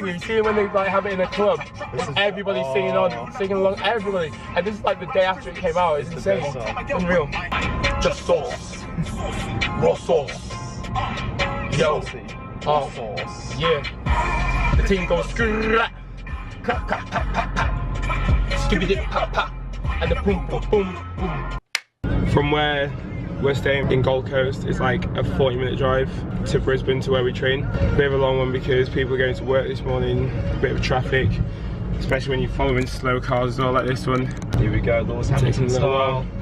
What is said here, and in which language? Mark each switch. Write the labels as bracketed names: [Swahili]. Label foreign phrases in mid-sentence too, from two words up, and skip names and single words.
[English] You see it when they like have it in a club. Everybody's singing along. Everybody. And this is like the day after it came out. It's insane. Unreal. Just sauce. Raw sauce. Yo. Oh. Yeah. The team goes clap, clap, clap, pap, pap, pap. Skibby dip, pap, pap. And the boom, boom, boom, boom. From where we're staying in Gold Coast, it's like a 40-minute drive to Brisbane to where we train. A bit of a long one because people are going to work this morning, a bit of traffic, especially when you're following slow cars as well, like this one. Here we go, Lewis Hamilton style.